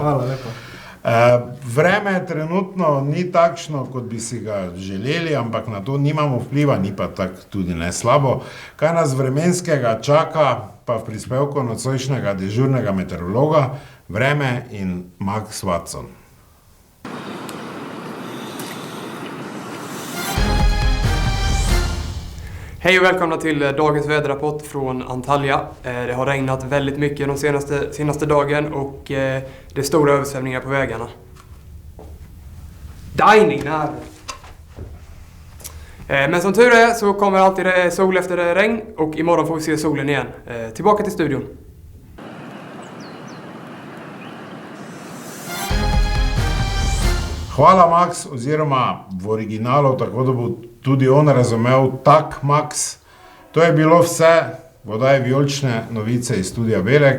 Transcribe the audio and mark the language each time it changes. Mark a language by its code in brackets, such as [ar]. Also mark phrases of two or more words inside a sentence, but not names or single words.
[sl] hvala lepo. Vreme trenutno ni takšno, kot bi si ga želeli, ampak na to nimamo vpliva, ni pa tako tudi ne slabo. Kaj nas vremenskega čaka, pa v prispevku nocojšnjega dežurnega meteorologa, vreme in Max Watson. [sv] Hej och välkomna till dagens väderrapport från Antalya. Det har regnat väldigt mycket de senaste dagen och det är stora översvämningar på vägarna. Dining här. Men som tur är så kommer alltid sol efter regn och imorgon får vi se solen igen. Tillbaka till studion. [sl] Hvala Max, oziroma v originalu, tako da bo tudi on razumel, tak Max. To je bilo vse, vodaje vijolične novice iz studia Belek.